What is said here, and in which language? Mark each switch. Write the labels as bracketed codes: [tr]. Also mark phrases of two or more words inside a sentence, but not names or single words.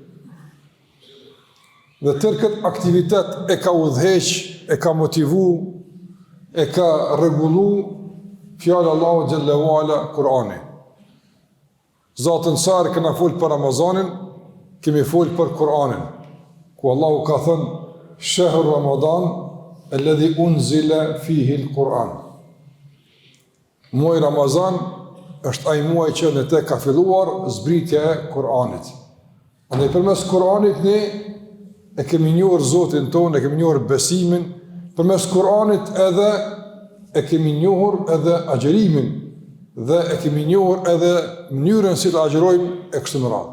[sq] Dhe tërë këtë aktivitet e ka udhëheq, e ka motivu, e ka rregullu fjala Allahu [ar] جل وعلا [sq] Kur'ani. Zotën sa herë kena folë për Ramazanin, kemi folë për Kur'anin, ku Allahu ka thënë [ar] شهر رمضان الذي أنزل فيه القرآن. [sq] Muaj Ramazan është ai muaj që në te ka filluar zbritja e Kur'anit. Dhe përmes Kur'anit ne e kemi njohur Zotin tonë, e kemi njohur besimin, përmes Kur'anit edhe e kemi njohur edhe agjerimin, dhe e kemi njohur edhe mënyrën si të agjerojmë e kështu me radhë.